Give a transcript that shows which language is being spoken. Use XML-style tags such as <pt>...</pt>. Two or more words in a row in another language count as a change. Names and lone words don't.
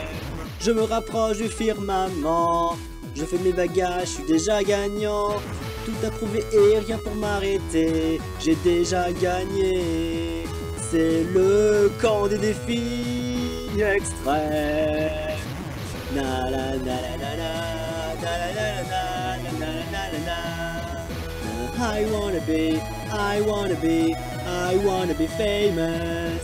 <fr>Je me rapproche du firmament. Je fais mes bagages, je suis déjà gagnant. Tout à prouver et rien pour m'arrêter. J'ai déjà gagné. C'est le camp des défis extrêmes. Na la na la la la, na la la la la, na la la la.</fr> <en>I wanna be, I wanna be famous.</en>